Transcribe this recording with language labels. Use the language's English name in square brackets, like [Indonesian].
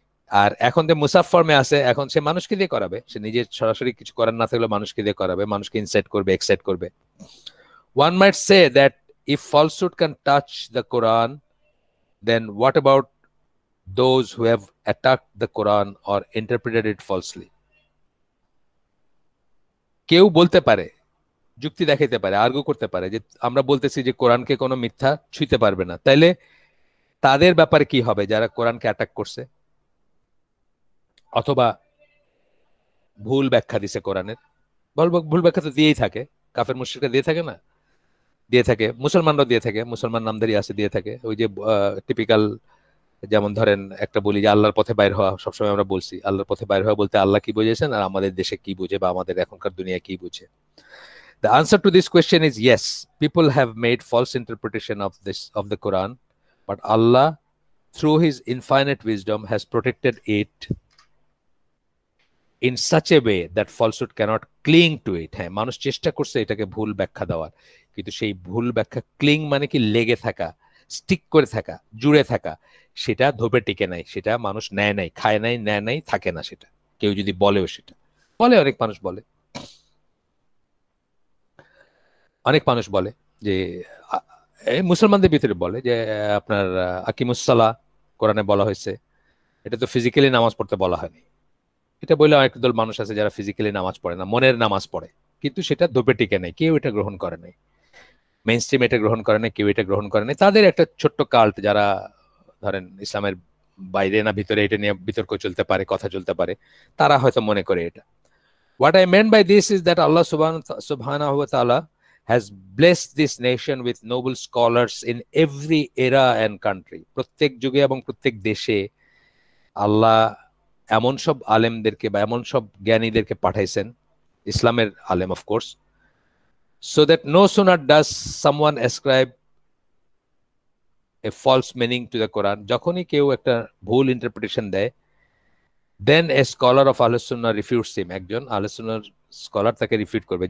[Bangla] আর এখন যে মুসাফ ফর্মে আছে, এখন সে মানুষকে দিয়ে করাবে, সে নিজে সরাসরি কিছু করার না থাকলে মানুষকে দিয়ে করাবে, মানুষকে ইনসাইট করবে, এক্সাইট করবে। [English] One might say that if falsehood can touch the Quran, then what about those who have attacked the Quran or interpreted it falsely? [Bangla] কেউ বলতে পারে, যুক্তি দেখাইতে পারে, আর্গু করতে পারে যে আমরা বলতেছি যে কোরআনকে কোনো মিথ্যা ছুঁইতে পারবে না, তাইলে তাদের ব্যাপারে কি হবে যারা কোরআনকে অ্যাটাক করছে অথবা ভুল ব্যাখ্যা দিছে কোরআনের? বলবো ভুল ব্যাখ্যা তো দিয়েই থাকে, কাফের মুশরিকরা দিয়ে থাকে না, দিয়ে থাকে, মুসলমানরাও দিয়ে থাকে, মুসলমান নামদারি আছে দিয়ে থাকে। ওই যে টিপিক্যাল, যেমন ধরেন একটা বলি যে আল্লাহর পথে বাইর হওয়া, সবসময় আমরা বলছি আল্লাহর পথে বাইর হওয়া বলতে আল্লাহ কি বুঝেছেন আর আমাদের দেশে কি বুঝে বা আমাদের এখনকার দুনিয়া কি বুঝে। [English] The answer to this question is yes. People have made false interpretation of the Quran, but Allah, through His infinite wisdom, has protected it in such a way that falsehood cannot cling to it. [Bangla] হ্যাঁ, মানুষ চেষ্টা করছে এটাকে ভুল ব্যাখ্যা দেওয়ার, কিন্তু সেই ভুল ব্যাখ্যা, ক্লিং মানে কি লেগে থাকা, স্টিক করে থাকা, জুড়ে থাকা, সেটা ধোপে টিকে নাই, সেটা মানুষ নেয় নাই, খায় নাই, নেয় নাই, থাকে না সেটা। কেউ যদি বলেও, সেটা বলে, অনেক মানুষ বলে, অনেক মানুষ বলে যে এই মুসলমানদের ভিতরে বলে যে আপনার আকিমুসসালা কোরআনে বলা হয়েছে, এটা তো ফিজিক্যালি নামাজ পড়তে বলা হয়নি। এটা বলে একদল মানুষ আছে যারা ফিজিক্যালি নামাজ পড়ে না, মনের নামাজ পড়ে, কিন্তু সেটা ধোপে টিকে নাই, কেউ এটা গ্রহণ করে নাই, মেইন স্ট্রিম এটা গ্রহণ করে নাই, কেউ এটা গ্রহণ করে নাই। তাদের একটা ছোট্ট কাল্ট, যারা ধরেন ইসলামের বাইরে না ভিতরে এটা নিয়ে বিতর্ক চলতে পারে, কথা চলতে পারে, তারা হয়তো মনে করে এটা। [English] What I meant by this is that Allah subhanahu wa ta'ala has blessed this nation with noble scholars in every era and country. [Bangla] প্রত্যেক যুগে এবং প্রত্যেক দেশে আল্লাহ এমন সব আলেমদেরকে বা এমন সব জ্ঞানীদেরকে পাঠাইছেন, ইসলামের আলেম of course, [English] so that no sooner does someone ascribe a false meaning to the Quran, [Bangla] যখনই কেউ একটা ভুল ইন্টারপ্রিটেশন দেয়, [English] then a scholar of Ahlus Sunnah refutes him, [Bangla] একজন আহলে সুন্নাহর স্কলার তাকে রিফিউট করবে।